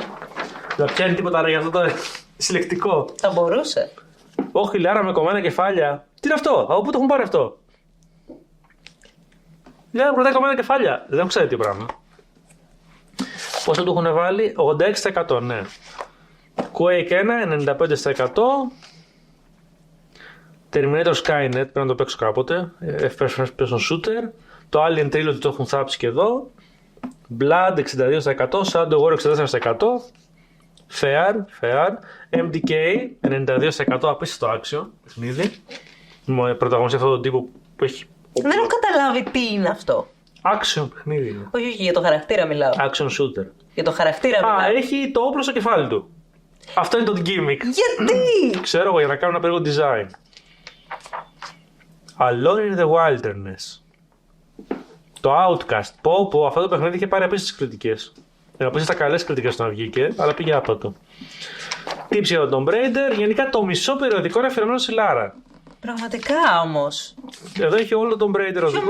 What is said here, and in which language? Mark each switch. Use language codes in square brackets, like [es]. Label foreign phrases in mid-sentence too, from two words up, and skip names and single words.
[el] Δεν πιάνει τίποτα ρε για αυτό το συλλεκτικό. Θα μπορούσε. Όχι, η Λάρα με κομμένα κεφάλια. Τι είναι αυτό, από πού το έχουν πάρει αυτό? Η Λάρα κρατάει κομμένα κεφάλια. Δεν ξέρω τι πράγμα. Πόσο του έχουν βάλει? 86%, ναι. Quake 1, 95%. Terminator Skynet, πρέπει να το παίξω κάποτε. [en] First person shooter. [el] Το Alien Trilogy το έχουν θάψει και εδώ. Blood 62%, Shadow War 64%. Fair. MDK 92%, απίστευτο action παιχνίδι. Πρωταγωνιστεί αυτόν τον τύπο που έχει. Δεν έχω καταλάβει τι είναι αυτό. Action παιχνίδι είναι. Όχι, για το χαρακτήρα μιλάω. [en] Action shooter. [el] Για το χαρακτήρα μιλάω. Έχει το όπλο στο κεφάλι του. Αυτό είναι το gimmick. Γιατί? Ξέρω εγώ, για να κάνω ένα περίεργο design. Alone in the Wilderness. Το Outcast. Πω, αυτό το παιχνίδι είχε πάρει απίστευτες κριτικές. Απίστευτα καλές κριτικές όταν βγήκε, αλλά πήγε άπατο. Tips για τον Tomb Raider. Γενικά το μισό περιοδικό είναι αφιερωμένο στη Λάρα. Πραγματικά όμως. Εδώ έχει όλο τον Tomb Raider Ποιο οδηγό.